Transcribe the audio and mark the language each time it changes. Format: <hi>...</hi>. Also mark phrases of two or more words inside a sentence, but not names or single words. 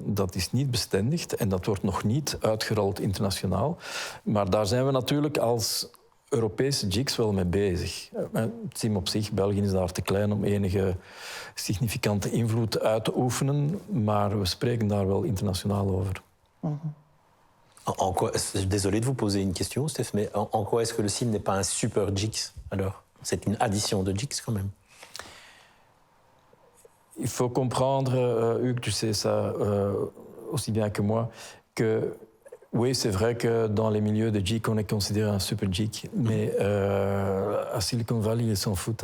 <nl>Dat is niet bestendigd en dat wordt nog niet uitgerold internationaal. Maar daar zijn we natuurlijk als Europese jigs wel mee bezig. Het SIM op zich, België is daar te klein om enige significante invloed uit te oefenen. Maar we spreken daar wel internationaal over.</nl> <fr>En quoi, désolé de vous poser une question, Steph, mais en quoi est-ce que le SIM n'est pas un super JIX alors? C'est une addition de JIX quand même. Il faut comprendre, Hugues, tu sais ça aussi bien que moi, que oui, c'est vrai que dans les milieux de geek, on est considéré un super geek, mais à Silicon Valley, ils s'en foutent.</fr>